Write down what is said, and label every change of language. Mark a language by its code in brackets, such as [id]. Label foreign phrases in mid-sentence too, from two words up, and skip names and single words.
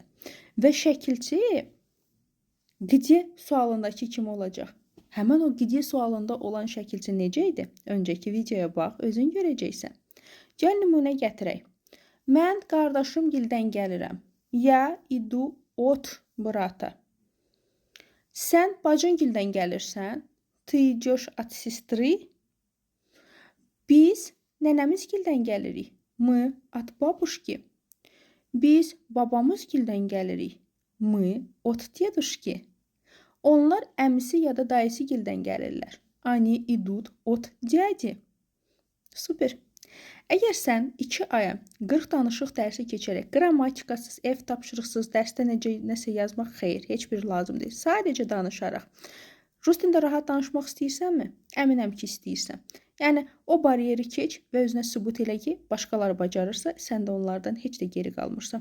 [az] Və şəkilçi qidyə sualındakı kimi olacaq. Həmən o qidyə sualında olan şəkilçi necə idi? Öncəki videoya bax, özün görəcəksən. Gəl nümunə gətirək. Mən qardaşımgildən gəlirəm. [ru] Я иду от брата. [az] Sən bacıngildən gəlirsən. [ru] Ты идешь от сестры. [az] Biz nənəmizgildən gəlirik. [ru] Мы от бабушки. [az] Biz babamızgildən gəlirik. [ru] Мы от дедушки. [az] Onlar əmisi ya da dayısıgildən gəlirlər. [ru] Они идут от дяди. [az] Super. Əgər sən 2 aya 40 danışıq dərsi keçərək qrammatikasız, ev tapşırıqsız dərsdə nəsə yazmaq xeyr, heç bir lazım deyil. Sadəcə danışaraq. Rus dilində rahat danışmaq istəyirsənmi? Əminəm ki, istəyirsən. Yəni, o bariyeri keç və özünə sübut elə ki, başqaları bacarırsa, sən də onlardan heç də geri qalmırsan.